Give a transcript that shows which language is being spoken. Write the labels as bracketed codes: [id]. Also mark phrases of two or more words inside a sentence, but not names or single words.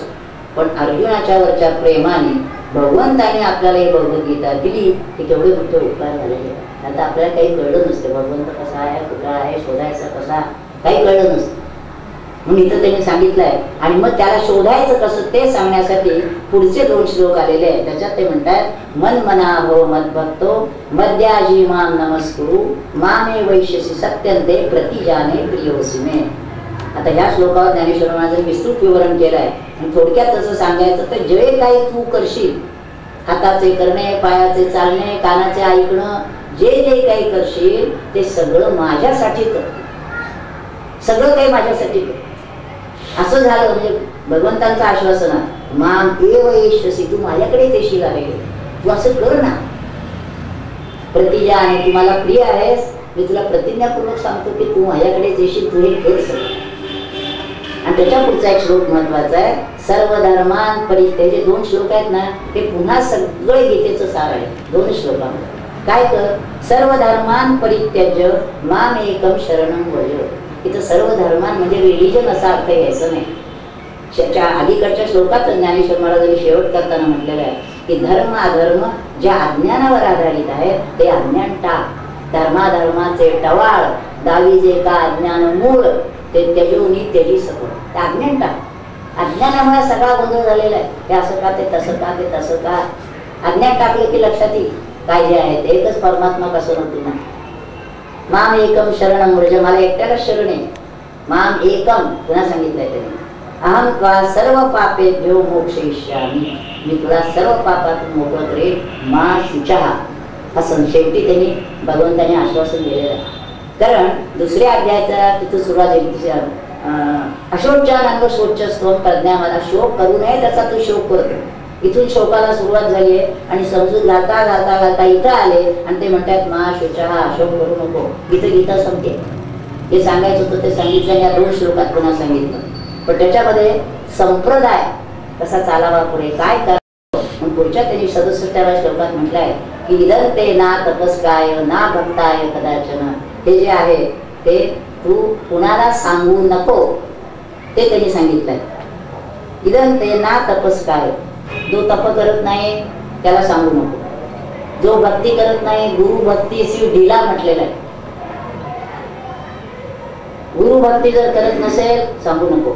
[mr] पण अर्जुनाच्या वरच्या प्रेमाने भगवंताने आपल्याला ही भगवद्गीता दिली की केवढे मोठे उपकार झालेले. आता आपल्याला काही कळलं नसते भगवंत कसा आहे कुठला आहे शोधायचा कसा काही कळलं नसतं. म्हणून इथं त्यांनी सांगितलंय आणि मग त्याला शोधायचं कसं ते सांगण्यासाठी पुढचे 2 श्लोक आलेले आहेत. त्याच्यात ते म्हणतात [sa] मन मना भव मद्भक्तो मद्याजी माम नमस्कुरु मामे वैश्यसी सत्यंते प्रतिजाने प्रियोसी मे. [mr] आता ह्या श्लोकावर ज्ञानेश्वर महाराजांनी विस्तृत विवरण केलं आहे. आणि थोडक्यात तसं सांगायचं तर जे काही तू करशील हाताचे करणे पायाचे चालणे कानाचे ऐकणं जे जे काही करशील ते सगळं माझ्यासाठी कर, सगळं काही माझ्यासाठी कर. असं झालं म्हणजे भगवंतांचं आश्वासन आहे, [sa] माम एव येष्यसि, [mr] तू माझ्याकडेच येशील आहे, तू असं कर ना. प्रतिजा आहे, तू मला प्रिय आहेस, मी तुला प्रतिज्ञापूर्वक सांगतो की तू माझ्याकडेच येशील, तू हे कर सगळं. आणि त्याच्या पुढचा एक श्लोक महत्वाचा आहे, [sa] सर्व धर्मान परित्यज्य. [mr] 2 श्लोक आहेत ना, ते पुन्हा सगळे गीतेचं सार आहे 2 श्लोकांमध्ये. काय कर, [sa] सर्व धर्मान परित्यज्य माम एकम शरणं व्रज. [mr] इथं [sa] सर्व धर्मान [mr] म्हणजे रिलिजन असा अर्थ घ्यायचं नाही. अलीकडच्या श्लोकात ज्ञानेश्वर महाराजांनी शेवट करताना म्हटलेलं आहे की धर्म अधर्म ज्या अज्ञानावर आधारित आहे ते अज्ञान टाक, धर्माधर्माचे टवाळ दावी जे का अज्ञान मूळ ते त्यजोनी त्यजी सकळ. ते अज्ञान टाक. अज्ञानामुळे सगळा गोंधळ झालेला आहे, हे असं का ते तसं का ते तसं का. अज्ञान टाकलं की लक्षात येईल काय जे आहे ते एकच परमात्मा कसं नव्हतं ना. [sa] माम एकम शरणं व्रज, [mr] मला एकट्यालाच शरण आहे. [sa] माम एकम [mr] पुन्हा सांगितलंय त्यांनी, [sa] अहम त्वा सर्व पापेभ्यो मोक्षयिष्यामि, [mr] मी तुला सर्व पापातून मोकळं करेन. [sa] मा शुचः, [mr] असं शेवटी त्यांनी भगवंताने आश्वासन दिलेलं आहे. कारण 2ऱ्या अध्यायाचा तिथं सुरुवात आहे, [sa] अशोचानंद शोचस्तव प्रज्ञामाला, [mr] शोक करू नये त्याचा तू शोक करतो. इथून शोकाला सुरुवात झाली आहे आणि समजून घालता घालता घालता इथं आले आणि ते म्हणतात [sa] मा शुचः, [mr] शोक करू नको. इथं गीता संपते. जे सांगायचं होतं ते सांगितलं आणि या 2 श्लोकात पुन्हा सांगितलं. पण त्याच्यामध्ये संप्रदाय कसा चालावा पुढे काय करावं, पुढच्या त्यांनी 67व्या श्लोकात म्हटलंय की [sa] इदंते ना तपस्काय ना भक्ताय कदाचन. [mr] हे जे आहे ते तू कुणाला सांगू नको, ते त्यांनी सांगितलंय. [sa] इदंते ना तपस्काय, [mr] जो तप करत नाही त्याला सांगू नको. जो भक्ती करत नाही, गुरु भक्ती शिव ढिला म्हटलेला आहे. गुरु भक्ती जर करत नसेल सांगू नको.